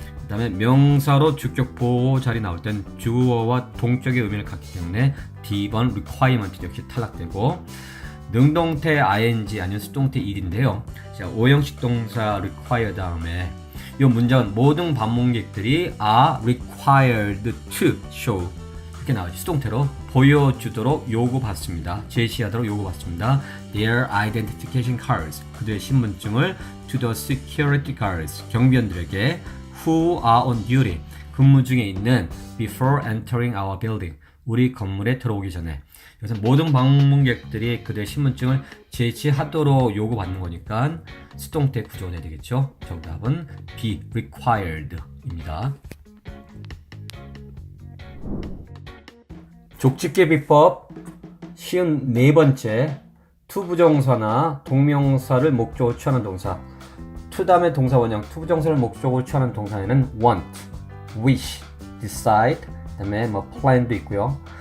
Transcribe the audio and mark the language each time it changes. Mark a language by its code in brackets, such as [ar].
[ko] 그 다음에 명사로 주격 보호 자리 나올 땐 주어와 동격의 의미를 갖기 때문에 D번 requirement 역시 탈락되고, 능동태 ing 아니면 수동태 it인데요. 자, 오형식 동사 require 다음에 이 문장은 모든 방문객들이 [en] are required to show, [ko] 이렇게 나오죠. 수동태로 보여주도록 요구받습니다. 제시하도록 요구받습니다. [en] Their identification cards, [ko] 그들의 신분증을 [en] to the security guards, [ko] 경비원들에게 [en] who are on duty, [ko] 근무 중에 있는 [en] before entering our building, [ko] 우리 건물에 들어오기 전에. 그래서 모든 방문객들이 그들의 신분증을 제시하도록 요구받는 거니까 수동태 구조가 돼야 되겠죠. 정답은 B, required입니다. 족집게 비법 쉬운 네 번째, to 부정사나 동명사를 목적으로 취하는 동사, to 다음에 동사 원형, to 부정사를 목적으로 취하는 동사에는 want, wish, decide, 그다음에 plan도 있고요.